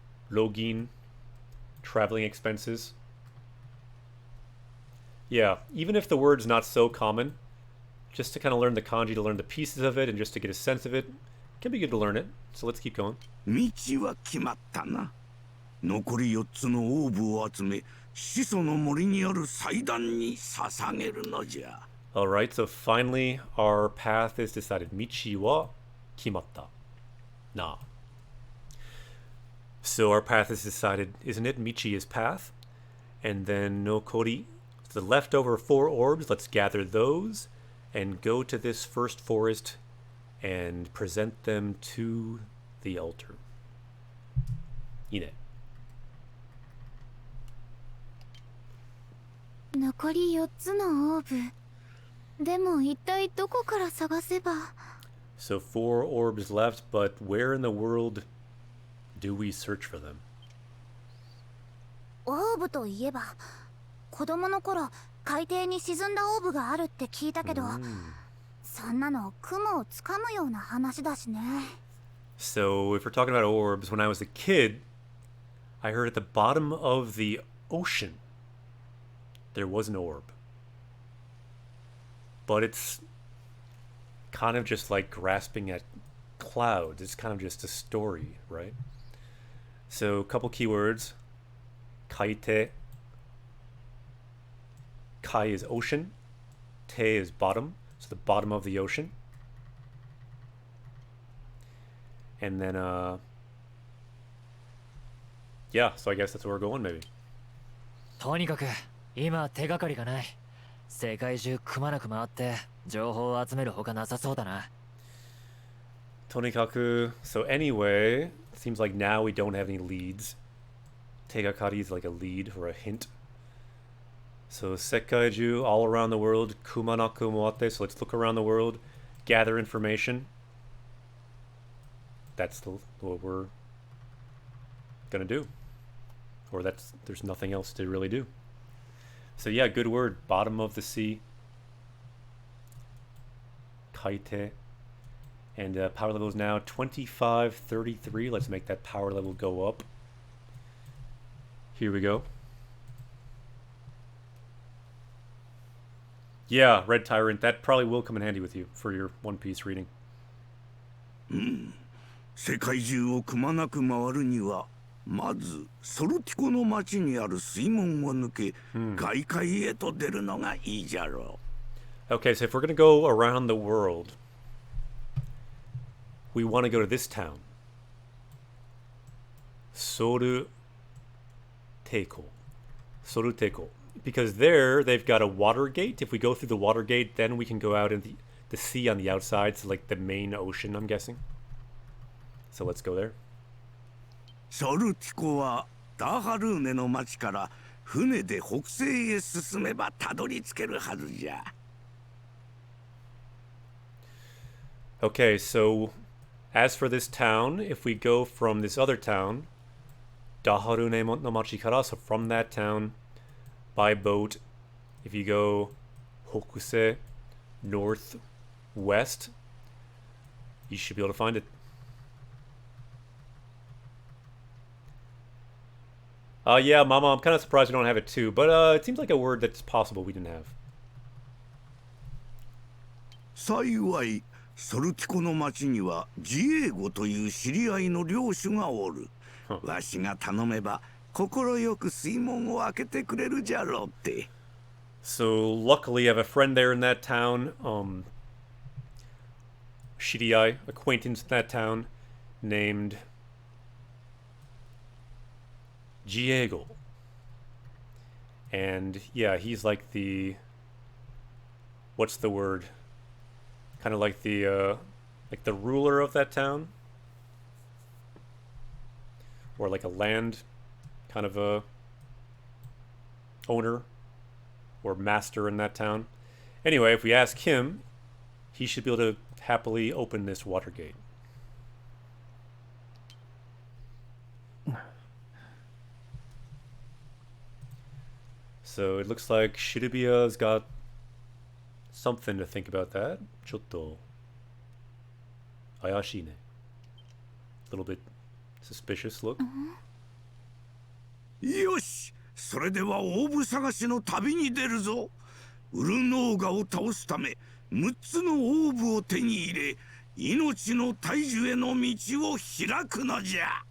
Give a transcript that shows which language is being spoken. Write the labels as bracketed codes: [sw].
[en] Login, traveling expenses. Yeah, even if the word's not so common, just to kind of learn the kanji, to learn the pieces of it, and just to get a sense of it, can be good to learn it. So let's keep going. [ja] 道は決まったな。残り4つのオーブを集め、始祖の森にある祭壇に捧げるのじゃ。 [en] Alright, so finally our path is decided. [ja] Michi wa kimatta. Na. [en] So our path is decided, isn't it? Michi is path. And then Nokori, the leftover 4 orbs, let's gather those and go to this first forest and present them to the altar. Ine. [ja] 残り4つのオーブ。でも一体どこから探せば。 [en] So 4 orbs left, but where in the world do we search for them? [ja] オーブといえば、子供の頃海底に沈んだオーブがあるって聞いたけど、そんなの雲をつかむような話だしね。 [en] So if we're talking about orbs, when I was a kid, I heard at the bottom of the ocean there was an orb. But it's kind of just like grasping at clouds. It's kind of just a story, right? So a couple keywords. Kaite. Kai is ocean. Te is bottom. So the bottom of the ocean. And then, yeah, so I guess that's where we're going, maybe. [ja] とにかく今手がかりがない。世界中くまなく回って情報を集めるほかなさそうだな。 Tonikaku. [en] So anyway, it seems like now we don't have any leads. Tegakari is like a lead or a hint. So Sekkaiju, all around the world. [ja] Kumanaku moate. [en] So let's look around the world, gather information. That's what we're gonna do. Or there's nothing else to really do. So yeah, good word. Bottom of the sea. Kaite. And power level is now 2533. Let's make that power level go up. Here we go. Yeah, Red Tyrant. That probably will come in handy with you for your One Piece reading. [ja] 世界中をくまなく回るにはまずソルティコの町にある水門を抜け、外界へと出るのがいいじゃろう。 [en] Okay, so if we're gonna go around the world, we want to go to this town. Soru Teiko. Soru Teiko. Because there, they've got a water gate. If we go through the water gate, then we can go out in the sea on the outside. So like the main ocean, I'm guessing. So let's go there. [ja] ソルティコはダハルーネの町から船で北西へ進めばたどり着けるはずじゃ。 [en] Okay, so as for this town, if we go from this other town, [ja] Daharune no Machi kara, [en] so from that town, by boat, if you go Hokuse, northwest, you should be able to find it. Yeah, Mama, I'm kind of surprised we don't have it too, but it seems like a word that's possible we didn't have. [ja] 幸いソルティコの町にはジエゴという知り合いの領主がおる。わしが頼めば心よく水門を開けてくれるじゃろうって。 [en] So luckily, I have a friend there in that town. Shirai, acquaintance in that town, named Diego. And yeah, he's like the, what's the word? Kind of like the ruler of that town, or like a land kind of a owner or master in that town. Anyway, if we ask him, he should be able to happily open this water gate. So it looks like Shibuya's got something to think about that. [ja] Chotto ayashi ne. [en] A little bit suspicious look. [ja] よし、それではオーブ探しの旅に出るぞ。ウルノーガを倒すため6つのオーブを手に入れ、命の大樹への道を開くのじゃ。